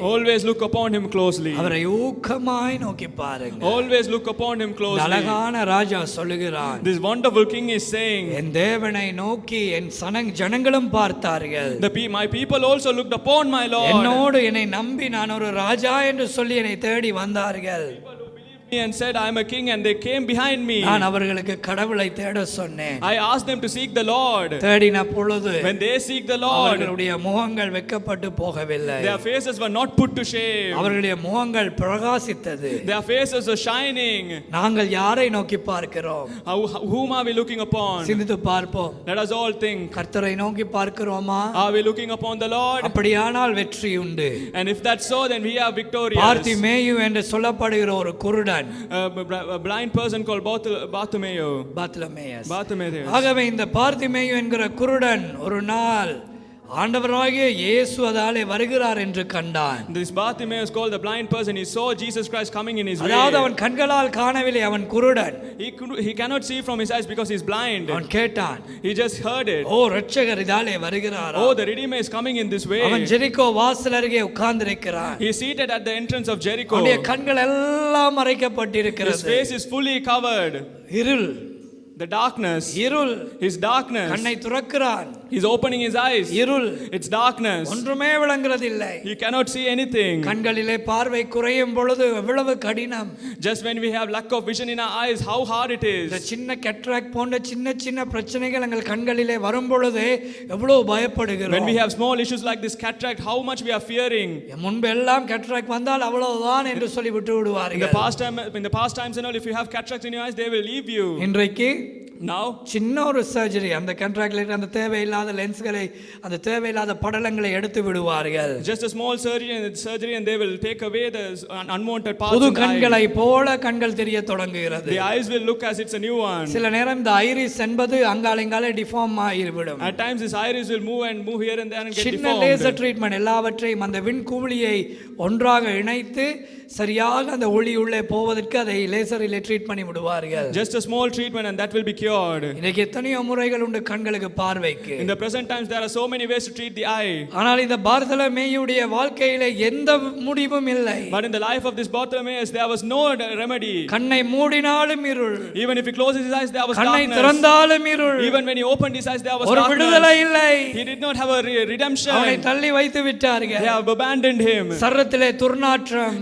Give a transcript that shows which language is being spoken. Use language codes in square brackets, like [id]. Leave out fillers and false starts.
[en] Always look upon him closely. [ta] அவரை ஊக்கமாய் நோக்கி பாருங்கள். [en] Always look upon him closely. [ta] அழகான ராஜா சொல்லுகிறான், [en] This wonderful king is saying, [ta] என் தேவனை நோக்கி என் ஜனங்களும் பார்த்தார்கள். [en] my people also looked upon my Lord. [ta] என்னோடு என்னை நம்பி நான் ஒரு ராஜா என்று சொல்லி என்னை தேடி வந்தார்கள். [en] And said, I am a king, and they came behind me. [ta] நான் அவர்களுக்கு கடவுளை தேட சொன்னேன். [en] I asked them to seek the Lord. [ta] தேடின பொழுது [en] When they seek the Lord, [ta] அவர்களுடைய முகங்கள் வெட்கப்பட்டு போகவில்லை. [en] their faces were not put to shame. [ta] அவர்களுடைய முகங்கள் பிரகாசித்தது. [en] Their faces were shining. [ta] நாங்கள் யாரை நோக்கி பார்க்கிறோம்? [en] Whom are we looking upon? [ta] சிந்தித்து பார்ப்போம். [en] Let us all think. [ta] கர்த்தரை நோக்கி பார்க்கிறோமா? [en] Are we looking upon the Lord? [ta] அப்படியானால் வெற்றி உண்டு. [en] And if that's so, then we are victorious. [ta] Bartimaeus என்று சொல்லப்படுகிற ஒரு குருடன், [en] A blind person called Bartimaeus. [ta] ஆகவே இந்த பார்த்திமேயு என்கிற குருடன் ஒரு நாள் ஆண்டவராகிய இயேசு அதாலே வருகிறார் என்று கண்டான். [en] This Bartimaeus called the blind person, he saw Jesus Christ coming in his way. [ta] அதாவது அவன் கண்களால் காணவில்லை, அவன் குருடன். [en] He cannot see from his eyes because he is blind. [ta] அவன் கேட்டான், [en] He just heard it. [ta] ஓ இரட்சகர் இதாலே வருகிறார். [en] Oh, the Redeemer is coming in this way. [ta] அவன் ஜெரிகோ வாசல் அருகே உட்கார்ந்திருக்கிறான். [en] He is seated at the entrance of Jericho. [ta] அவனுடைய கண்கள் எல்லாம் [en] His [ta] மறைக்கப்பட்டிருக்கிறது. [en] face is fully covered. [ta] இருள், [en] The darkness. [ta] இருள். [en] His darkness. [ta] கண்ணை துறக்கிறான். [en] He's opening his eyes. [ta] இருள். [en] It's darkness. [ta] ஒன்றுமே விளங்குறதில்லை. [en] He cannot see anything. [ta] கண்களிலே பார்வை குறையும் பொழுது எவ்வளவு கடினம். [en] Just when we have lack of vision in our eyes, how hard it [ta] இந்த [en] is. [ta] சின்ன கேட்ராக்ட் போன்ற சின்ன சின்ன பிரச்சனைகள் எங்கள் கண்களிலே வரும் பொழுது எவ்வளவு [en] When [ta] பயப்படுகிறோம். [en] we have small issues like this cataract, how much we are fearing. [ta] முன்பு எல்லாம் கேட்ராக்ட் வந்தால் அவ்வளவுதான் என்று சொல்லி விட்டு [en] In [ta] விடுவார்கள். [en] the past times and all, if you have cataracts in your eyes, they will leave you. [ta] இன்றைக்கு [en] Now, [ta] சின்ன ஒரு சர்ஜரி, அந்த கேட்ராக்ட்ல அந்த தேவையில்லாத லென்ஸ்களை, அந்த தேவையில்லாத படலங்களை எடுத்து விடுவார்கள். [en] just a small surgery and they will take away the unwanted parts [ta] புது [en] in the eye. [ta] கண்களை போல கண்கள் தெரிய தொடங்குகிறது. [en] The eyes will look as it's a new one. [ta] சில நேரம் இந்த ஐரிஸ் என்பது அங்காலங்காலே டிஃபார்ம் ஆகிவிடும். [en] At times this iris will move here and there and get [ta] சின்ன [en] deformed. [ta] லேசர் ட்ரீட்மெண்ட் எல்லாவற்றையும் அந்த விண்குமிழியை ஒன்றாக இணைத்து சரியாக அந்த ஒளி உள்ளே போவதற்கு அதை லேசரிலே ட்ரீட் பண்ணி விடுவார்கள். [en] Just a small treatment and that will be cured. cured. [ta] இன்னைக்கு எத்தனையோ முறைகள் உண்டு கண்களுக்கு பார்வைக்கு. [en] In the present times there are so many ways to treat the eye. [ta] ஆனால் இந்த பார்தலமேயுடைய வாழ்க்கையில எந்த முடிவும் இல்லை. [en] But in the life of this Bartimaeus there was no remedy. [ta] கண்ணை மூடினாலும் இருள். [en] Even if he closes his eyes there was [ta] கண்ணை [en] darkness. [ta] திறந்தாலும் இருள். [en] Even when he opened his eyes there was [ta] ஒரு விடுதலை [en] darkness. [ta] இல்லை. [en] He did not have a redemption. [ta] அவனை தள்ளி வைத்து விட்டார்கள். [en] They have abandoned him. [ta] சரத்திலே துர்நாற்றம்.